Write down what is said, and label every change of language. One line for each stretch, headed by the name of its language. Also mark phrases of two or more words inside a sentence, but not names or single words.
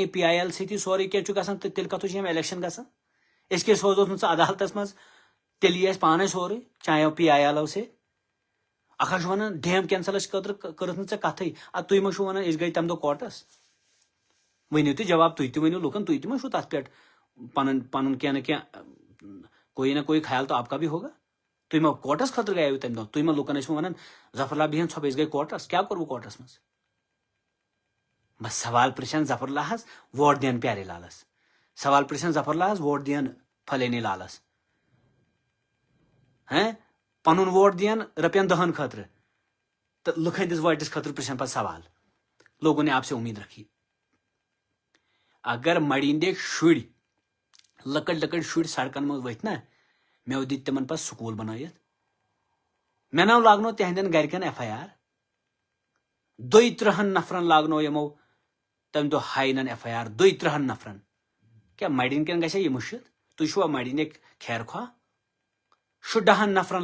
Kashmiri: PIL سۭتی سورُے کینٛہہ چھُ گژھان تہٕ تیٚلہِ کتھ چھِ یِم الیکشن گژھان أسۍ کیازِ سوزوکھ نہٕ ژٕ عدالتس منٛز تیٚلہِ یی اَسہِ پانے سورُے چانیو PIL سۭتۍ اکھ چھُ ونان ڈیم کینسلس خٲطرٕ کٔرٕتھ نہٕ ژےٚ کتھٕے ادٕ تُہۍ ما چھِو ونان أسۍ گٔے تمہِ دۄہ کورٹس ؤنِو تُہۍ جواب تُہۍ تہِ ؤنِو لُکن تُہۍ تہِ ما چھُو تتھ پٮ۪ٹھ پنُن کینٛہہ نہ کینٛہہ
Urdu: کوئی نہ کوئی خیال تو آپ کا بھی ہوگا
Kashmiri: تُہۍ ما کورٹس خٲطرٕ گٔیو تمہِ دۄہ تُہۍ ما لُکن ٲسِو ونان ظفر اللہ بِہِن ژھۄپہٕ أسۍ گٔے کورٹس کیٛاہ کوٚر بہٕ کورٹس منٛز بس سوال پرژھان ظفر اللہس ووٹ دِین پیارے لالس سوال پرژھان ظفر اللہس ووٹ دِین فلٲنی لالس پنُن ووٹ دِین رۄپین 10 خٲطرٕ تہٕ لُکہٕ ہٕنٛدِس ووٹس خٲطرٕ پرژھان پتہٕ سوال
Urdu: لوگوں نے آپ سے امید رکھی
Kashmiri: اگر مڑِ ہٕنٛدۍ شُرۍ لۄکٕٹۍ لۄکٕٹۍ شُرۍ سڑکن منٛز ؤتھۍ نا مےٚ دِتۍ تِمن پتہٕ سکوٗل بنٲیِتھ مےٚ ناو لاگنو تِہنٛدٮ۪ن گرِکٮ۪ن FIR 32 نفرن لاگنو یِمو تمہِ دۄہ ہاینن FIR 32 نفرن کیٛاہ مڑٮ۪ن کٮ۪ن گژھِ یہِ مٔشِتھ تُہۍ چھُوا مڑٮ۪ن خیر خواہ 16 نفرن